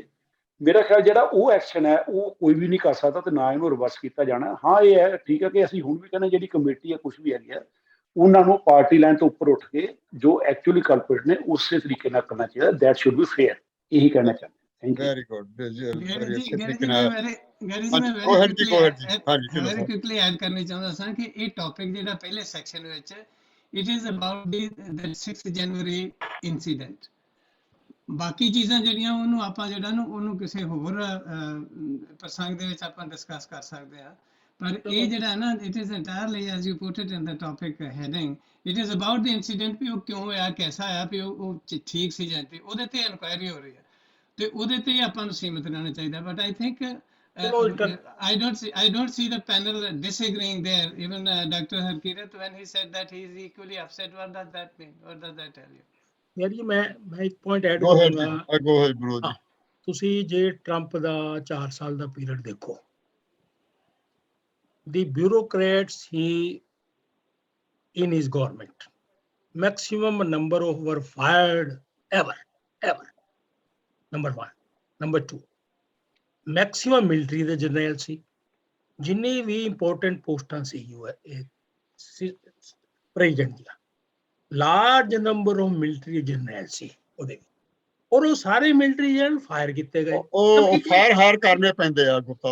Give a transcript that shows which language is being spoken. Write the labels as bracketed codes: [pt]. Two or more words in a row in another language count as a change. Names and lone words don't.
[pa] ਮੇਰਾ ਖਿਆਲ ਜਿਹੜਾ ਉਹ ਐਕਸ਼ਨ ਹੈ ਉਹ ਕੋਈ ਵੀ ਨਹੀਂ ਕਰ ਸਕਦਾ ਤੇ ਨਾ ਇਹਨੂੰ ਰਿਵਰਸ ਕੀਤਾ ਜਾਣਾ। ਹਾਂ ਇਹ ਹੈ, ਠੀਕ ਹੈ, ਕਿ ਅਸੀਂ ਹੁਣ ਵੀ ਕਹਿੰਦੇ ਜਿਹੜੀ ਕਮੇਟੀ ਹੈ ਕੁਛ ਵੀ ਹੈਗੀ ਆ, ਉਹਨਾਂ ਨੂੰ ਪਾਰਟੀ ਲਾਈਨ ਤੋਂ ਉੱਪਰ ਉੱਠ ਕੇ ਜੋ ਐਕਚੁਅਲੀ ਕਲਪਰੇਟ ਨੇ ਉਸੇ ਤਰੀਕੇ ਨਾਲ ਕਰਨਾ ਚਾਹੀਦਾ। [en] that should be fair, [pa] ਇਹੀ ਕਹਿਣਾ ਚਾਹੁੰਦਾ। [en] thank you. very good, ਗੈਰੀ very [pa] ਜੀ, ਅੱਛੇ ਗੈਰੀ ਤਰੀਕੇ ਜੀ, ਨਾਲ। ਮੈਂ [en] go ahead ਜੀ, go ahead ਜੀ। ਹਾਂਜੀ, ਢਿੱਲੋਂ ਵੈਰੀ [pa] ਸਾਹਿਬ। [en] quickly add [pa] ਕਰਨੀ ਚਾਹੁੰਦਾ ਸਾਂ ਕਿ ਇਹ ਟੌਪਿਕ ਜਿਹੜਾ ਪਹਿਲੇ ਸੈਕਸ਼ਨ ਵਿੱਚ [en] it is about the 6 January incident. [pa] ਬਾਕੀ ਚੀਜ਼ਾਂ ਜਿਹੜੀਆਂ ਉਹਨੂੰ ਆਪਾਂ ਜਿਹੜਾ ਨੂੰ ਉਹਨੂੰ ਕਿਸੇ ਹੋਰ ਪ੍ਰਸੰਗ ਦੇ ਵਿੱਚ ਆਪਾਂ ਡਿਸਕਸ ਕਰ ਸਕਦੇ ਹਾਂ। ਪਰ ਇਹ ਜਿਹੜਾ ਨਾ [en] it is entirely as you put it in the topic heading, it is about the incident [pa] ਵੀ ਉਹ ਕਿਉਂ ਹੋਇਆ, ਕੈਸਾ ਆਇਆ, ਵੀ ਉਹ ਠੀਕ ਸੀ ਜਾਂ ਨਹੀਂ, ਉਹਦੇ ਤੇ ਇਨਕੁਆਇਰੀ ਹੋ ਰਹੀ ਹੈ ਤੇ ਉਹਦੇ ਤੇ ਆਪਾਂ ਨੂੰ ਸੀਮਿਤ ਰਹਿਣਾ ਚਾਹੀਦਾ। [en] but I think I don't see the panel disagreeing there. Even Dr. Harkirat, when he said that he is equally upset, what does that mean? What does that tell you? [pa] ਯਾਰ ਜੀ ਮੈਂ ਇੱਕ [en] point add go ahead [pa] ਕਰੂੰਗਾ। ਜੀ, [en] go ahead bro ਜੀ। [pa] ਤੁਸੀਂ ਜੇ ਟਰੰਪ ਦਾ 4 ਸਾਲ ਦਾ ਪੀਰੀਅਡ ਦੇਖੋ, [en] the bureaucrats in his government, maximum number of were fired ever. Number one. Number two, maximum military [pa] ਦੇ ਜਰਨੈਲ ਸੀ, ਜਿੰਨੀ ਵੀ ਇੰਪੋਰਟੈਂਟ ਪੋਸਟਾਂ ਸੀ ਪ੍ਰੈਜ਼ੀਡੈਂਟ ਦੀਆਂ, [en] large number of military [pa] ਜਰਨੈਲ ਸੀ ਉਹਦੇ, ਔਰ ਉਹ ਸਾਰੇ ਮਿਲਟਰੀ ਜਰਨਲ ਫਾਇਰ ਕੀਤੇ ਗਏ। ਉਹ ਫਾਇਰ ਹਾਰ ਕਰਨੇ ਪੈਂਦੇ ਆ ਗੁਪਤਾ